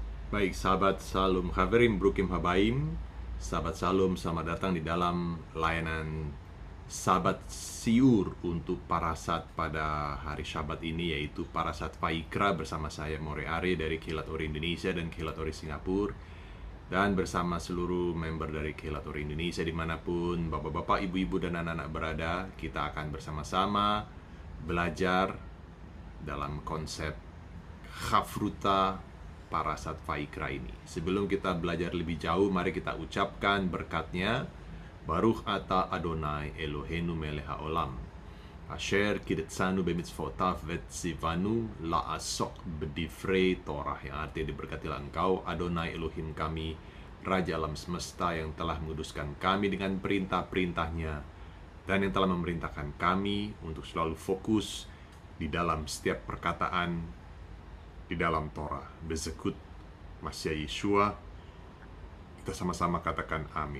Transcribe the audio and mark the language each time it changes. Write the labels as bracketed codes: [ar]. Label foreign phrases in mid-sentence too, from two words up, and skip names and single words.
[id] Baik, sahabat [he] שלום חברים ברוכים הבאים, [id] sahabat Salum, selamat datang di dalam layanan Sabat Siur untuk Parasat pada hari Syabat ini, yaitu Parasat Vaikra bersama saya More Are dari Kilat Ori Indonesia dan Kilat Ori Singapura, dan bersama seluruh member dari Kilat Ori Indonesia dimanapun bapak-bapak, ibu-ibu, dan anak-anak berada. Kita akan bersama-sama belajar dalam konsep Chafruta Parasat Vaikra ini. Sebelum kita belajar lebih jauh, mari kita ucapkan berkatnya. [he] ברוך אתה אדוני אלוהינו מלך העולם אשר קדשנו במצוותיו וציוונו לעסוק בדברי תורה, [id] yang artinya diberkatilah engkau Adonai Elohim kami, Raja alam semesta, yang telah menguduskan kami dengan perintah-perintahnya dan yang telah memerintahkan kami untuk selalu fokus di dalam setiap perkataan di dalam Torah. [he] בזכות משיח ישוע, [id] kita sama-sama katakan amin.